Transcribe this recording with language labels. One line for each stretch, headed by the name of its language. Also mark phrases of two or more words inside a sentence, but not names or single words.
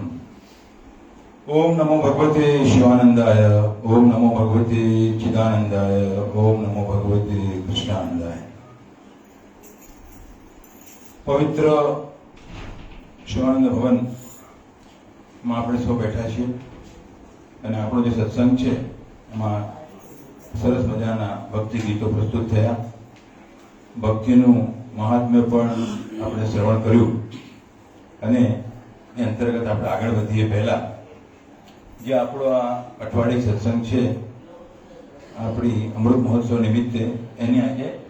Sanskrit: ओम नमो भगवते शिवानंदाय, ओम नमो भगवते चिदानंदाय, ओम नमो भगवते कृष्णानंदाय।
Hindi: पवित्र शिवानंद भवन में
Gujarati: આપણે સૌ બેઠા છીએ અને આપણો જે સત્સંગ છે એમાં સરસ મજાના ભક્તિ ગીતો પ્રસ્તુત થયા। ભક્તિનું મહાત્મ્ય પણ આપણે શ્રવણ કર્યું અને એ અંતર્ગત આપણે આગળ વધીએ પહેલા જે આપણો આ અઠવાડિયે સત્સંગ છે આપણી અમૃત મહોત્સવ નિમિત્તે એની આજે